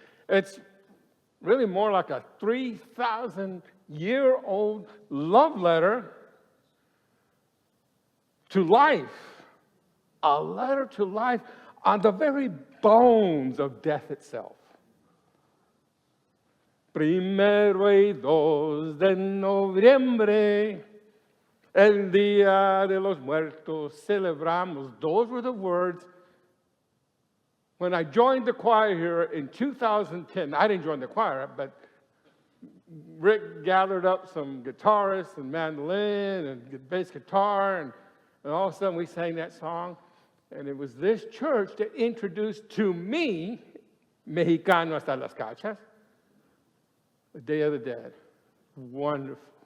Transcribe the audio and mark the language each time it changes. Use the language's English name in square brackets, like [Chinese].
[English] It's really more like a 3,000-year-old love letter to life. A letter to life on the very bones of death itself. [Spanish] Primero y dos de noviembre, el Día de los Muertos, celebramos. [English] Those were the words. When I joined the choir here in 2010, I didn't join the choir, but Rick gathered up some guitarists and mandolin and bass guitar, and all of a sudden we sang that song. And it was this church that introduced to me, [Spanish] Mexicano hasta las cachas, [English] the Day of the Dead. Wonderful.